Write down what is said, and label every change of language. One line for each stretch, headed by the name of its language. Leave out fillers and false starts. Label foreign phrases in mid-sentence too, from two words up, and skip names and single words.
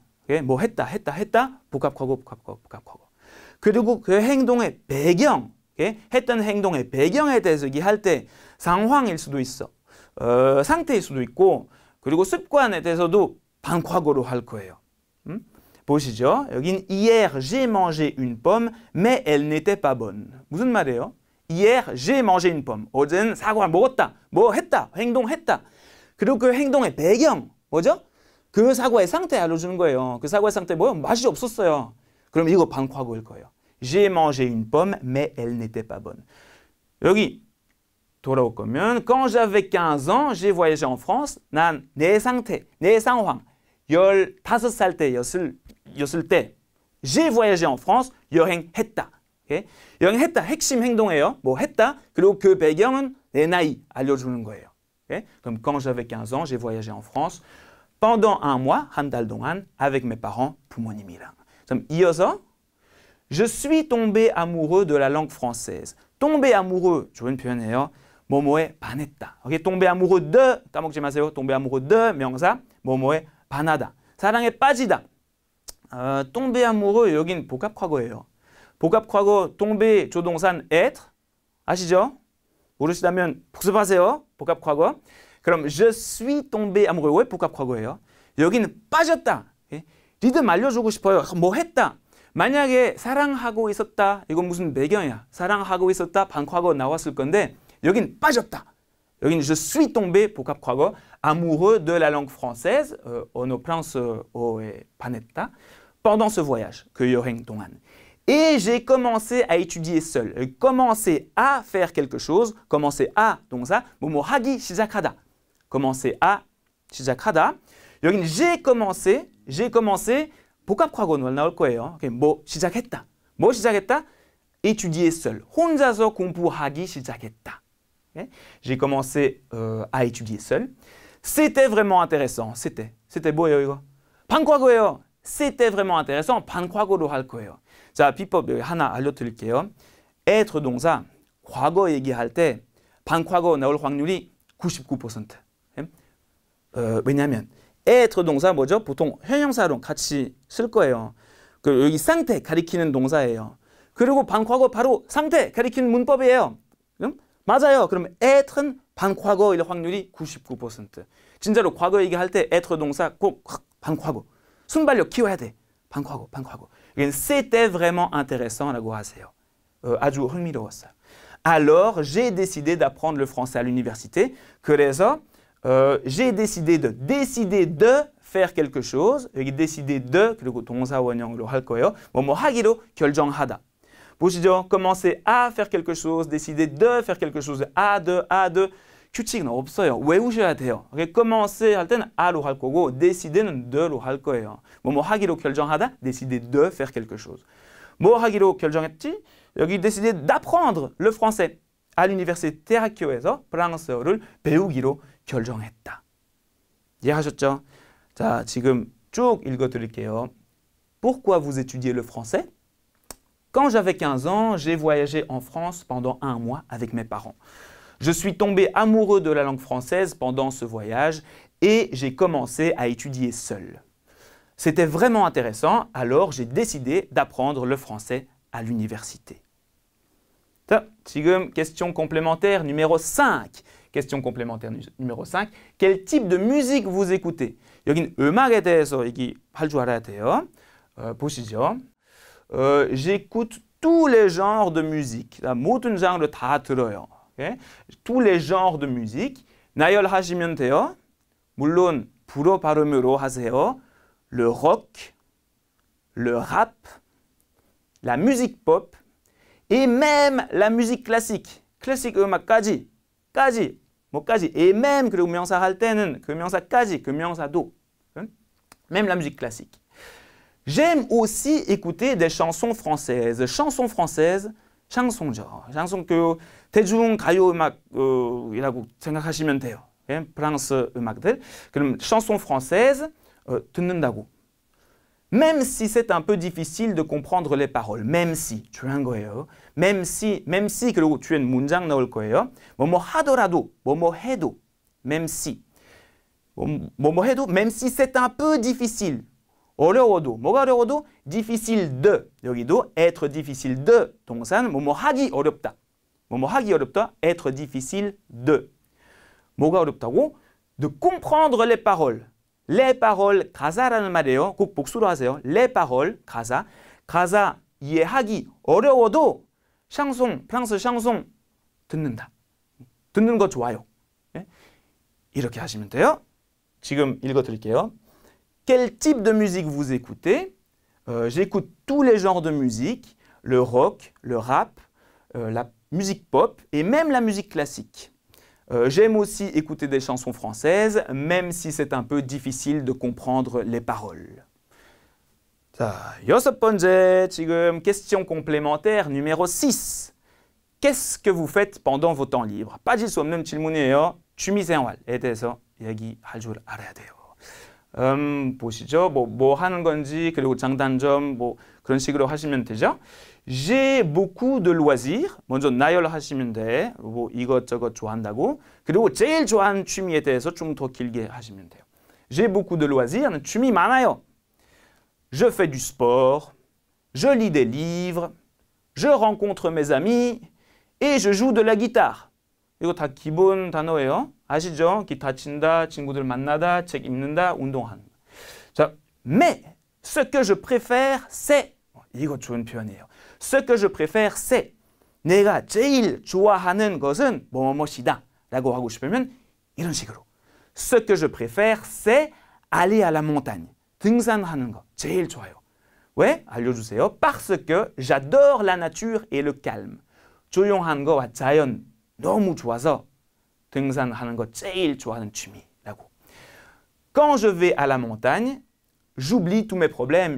Korean: 뭐 했다. 복합과거. 그리고 그 행동의 배경, 했던 행동의 배경에 대해서 얘기할 때 상황일 수도 있어. 상태일 수도 있고 그리고 습관에 대해서도 반과거로 할 거예요. 보시죠.
French: 여긴 Hier, j'ai mangé une pomme, mais elle n'était pas bonne.
Korean: 무슨 말이에요?
French: Hier, j'ai mangé une pomme.
Korean: 어제는 사과를 먹었다. 뭐 했다. 행동했다. 그리고 그 행동의 배경, 뭐죠? 그 사과의 상태 알려주는 거예요. 그 사과의 상태 뭐요? 맛이 없었어요. 그럼 이거 반과거일 거예요.
French: J'ai mangé une pomme, mais elle n'était pas bonne.
Korean: 여기 돌아올 거면
French: Quand j'avais 15 ans, j'ai voyagé en France.
Korean: 난 내 상태, 내 상황 15살 때였을 때
French: J'ai voyagé en France.
Korean: 여행했다. 여행했다. 핵심 행동이에요. 뭐 했다. 그리고 그 배경은 내 나이 알려주는 거예요.
French: Comme quand j'avais 15 ans, j'ai voyagé en France pendant un mois,
Korean: 한 달 동안,
French: avec mes parents,
Korean: 부모님이랑. 그럼 이어서
French: Je suis tombé amoureux de la langue française. tomber amoureux,
Korean: 좋은 표현이에요. 뭐뭐에 반했다.
French: tomber amoureux de,
Korean: 까먹지 마세요.
French: tomber amoureux de,
Korean: 명사, 뭐뭐에 반하다. 사랑에 빠지다.
French: tomber amoureux,
Korean: 여긴 복합과거예요. 복합과거, tomber, 조동산, être. 아시죠? 모르시다면 복습하세요. 복합과거.
French: 그럼 je suis tombé amoureux.
Korean: 왜 복합과거예요? 여기는 빠졌다. 리듬 알려주고 싶어요. 뭐 했다. 만약에 사랑하고 있었다. 이건 무슨 배경이야. 사랑하고 있었다. 반과거 나왔을 건데 여긴 빠졌다.
French: 여기는 je suis tombé 복합과거. amoureux de la langue française.
Korean: 언어 프랑스어에 반했다.
French: pendant ce voyage.
Korean: 그 여행 동안.
French: Et j'ai commencé à étudier seul. Commencer à faire quelque chose. Commencer à,
Korean: 동사. 뭐뭐 하기 시작하다.
French: Commencer à,
Korean: 시작하다.
French: 여기는 j'ai commencé,
Korean: 복합과거는 나올 거예요. 뭐 시작했다. 뭐 시작했다?
French: étudier seul.
Korean: 혼자서 공부하기 시작했다.
French: J'ai commencé à étudier seul. C'était vraiment intéressant.
Korean: C'était 뭐예요, 이거? 반과거예요.
French: C'était vraiment intéressant.
Korean: 반과거로 할 거예요. 자, 비법 하나 알려드릴게요. être 동사, 과거 얘기할 때 반과거 나올 확률이 99%. 왜냐하면 être 동사 뭐죠? 보통 형용사로 같이 쓸 거예요. 그 여기 상태 가리키는 동사예요. 그리고 반과거 바로 상태 가리키는 문법이에요. 맞아요. 그럼 être 반과거일 확률이 99%. 진짜로 과거 얘기할 때 être 동사 꼭 반과거. 순발력 키워야 돼. 반과거.
French: c'était vraiment intéressant라고 하세요.
Korean: 아주 흥미로웠어요.
French: Alors, j'ai décidé d'apprendre le français à l'université. 그래서 j'ai décidé de faire quelque chose.
Korean: 여기
French: décider de
Korean: 그리고 동사 원형으로 할 거예요. 뭐뭐 하기로 결정하다. 보시죠.
French: commencer à faire quelque chose, décider de faire quelque chose, à de.
Korean: 규칙은 없어요. 외우셔야 돼요. commencer 할 때는 아로 할 거고 décider는 de로 할 거예요. 뭐뭐 하기로 결정하다,
French: décider de faire quelque chose.
Korean: 뭐 하기로 결정했지?
French: 여기 décider d'apprendre le français à l'université
Korean: 대학교에서 프랑스어를 배우기로 결정했다. 이해하셨죠? 자, 지금 쭉 읽어드릴게요.
French: Pourquoi vous étudiez le français? Quand j'avais 15 ans, j'ai voyagé en France pendant 1 mois avec mes parents. Je suis tombé amoureux de la langue française pendant ce voyage et j'ai commencé à étudier seul. C'était vraiment intéressant, alors j'ai décidé d'apprendre le français à l'université.
Korean: 자, 지금
French: question complémentaire numéro 5. Question complémentaire numéro 5. Quel type de musique vous écoutez?
Korean: 여긴 음악에 대해서 얘기할 줄 알아야 돼요. 보시죠.
French: J'écoute tous les genres de musique.
Korean: 모든 장르 다 들어요. Okay?
French: Tous les genres de musique.
Korean: 나열하시면 돼요. 물론 불어 발음으로 하세요.
French: Le rock, le rap, la musique pop et même la musique classique.
Korean: 클래식 음악까지. 뭐까지.
French: et même
Korean: 그리고 명사 할 때는 그 명사까지, 그 명사도.
French: Même la musique classique. J'aime aussi écouter des chansons françaises. chansons françaises,
Korean: 샹송죠. 샹송 그 대중 가요 음악이라고 생각하시면 돼요. 예? 프랑스 음악들. 그럼
French: chansons françaises
Korean: 듣는다고.
French: Même si c'est un peu difficile de comprendre les paroles. même si
Korean: 중요한 거예요.
French: même si
Korean: 그리고 뒤엔 문장 넣을 거예요. 뭐뭐 하더라도, 뭐뭐 해도.
French: même si.
Korean: 뭐뭐 해도
French: même si c'est un peu difficile.
Korean: 어려워도, 뭐가 어려워도
French: difficile de. 여기도 être difficile de.
Korean: 동사는 뭐뭐 하기 어렵다. 뭐뭐 하기 어렵다.
French: être difficile de.
Korean: 뭐가 어렵다고?
French: De comprendre les paroles. les paroles,
Korean: 가사라는 말이에요. 꼭 복수로 하세요.
French: les paroles,
Korean: 가사 이해하기 어려워도 샹송, 프랑스 샹송 듣는다. 듣는 거 좋아요. 네? 이렇게 하시면 돼요. 지금 읽어드릴게요.
French: Quel type de musique vous écoutez? J'écoute tous les genres de musique, le rock, le rap, la musique pop et même la musique classique. J'aime aussi écouter des chansons françaises, même si c'est un peu difficile de comprendre les paroles.
Korean: 자, 6번째, 지금
French: question complémentaire numéro 6. Qu'est-ce que vous faites pendant vos temps libres?
Korean: 빠질 수 없는 질문이에요. 취미생활에 대해서 얘기할 줄 알아야 돼요. 보시죠. 뭐 하는 건지, 그리고 장단점, 뭐 그런 식으로 하시면 되죠.
French: J'ai beaucoup de loisirs.
Korean: 먼저 나열하시면 돼. 뭐 이것저것 좋아한다고. 그리고 제일 좋아하는 취미에 대해서 좀 더 길게 하시면 돼요.
French: J'ai beaucoup de loisirs.
Korean: 취미 많아요.
French: Je fais du sport. Je lis des livres. Je rencontre mes amis. Et je joue de la guitare.
Korean: 이거 다 기본 단어예요. 아시죠? 기타 친다, 친구들 만나다, 책 읽는다, 운동하는. 자,
French: mais ce que je préfère, c'est
Korean: 이거 좋은 표현이에요.
French: Ce que je préfère, c'est
Korean: 내가 제일 좋아하는 것은 뭐뭐뭐시다 라고 하고 싶으면 이런 식으로.
French: Ce que je préfère, c'est aller à la montagne.
Korean: 등산하는 거 제일 좋아요. 왜? 알려주세요.
French: Parce que j'adore la nature et le calme.
Korean: 조용한 거와 자연 너무 좋아서 등산하는 거 제일 좋아하는 취미라고.
French: Quand je vais à la montagne, j'oublie tous mes problèmes.